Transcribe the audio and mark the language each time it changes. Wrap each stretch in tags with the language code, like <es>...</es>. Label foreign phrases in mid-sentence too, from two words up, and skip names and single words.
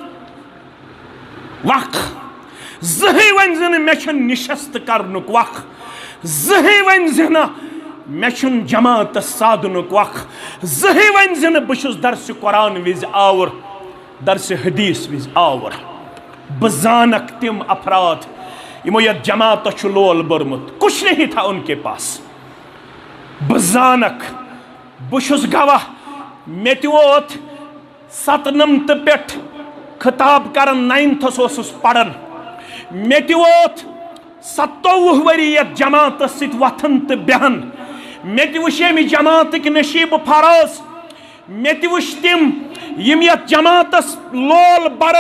<ks>وق زٕہٕے ؤنۍ زِ نہٕ مےٚ چھَنہٕ نِشست کرنُک وق زٕہٕے ؤنۍ زِ نہٕ مےٚ چھُنہٕ جماعتس سادنُک وق زٕہٕے ؤنۍ زِ نہٕ بہٕ چھُس درسہِ قرآن وِزِ آوُر درسہِ حدیٖث وِزِ آوُر بہٕ زانکھ تِم افراد یِمو یتھ جماعتس چھُ لول بوٚرمُت</ks> <ur>کچھ نہیں تھا ان کے پاس</ur> <ks>بہٕ زانکھ بہٕ چھُس گواہ مےٚ تہِ ووت 97 پٮ۪ٹھ خطاب کران 9تھس اوسُس پران مےٚ تہِ ووت 27 ؤری یتھ جماعتس سۭتۍ وۄتھان تہٕ بیہان مےٚ تہِ وٕچھ ییٚمہِ جماعتٕکۍ نشیٖبہٕ فراز مےٚ تہِ وٕچھ تِم یِم یتھ جماعتس لول بران</ks>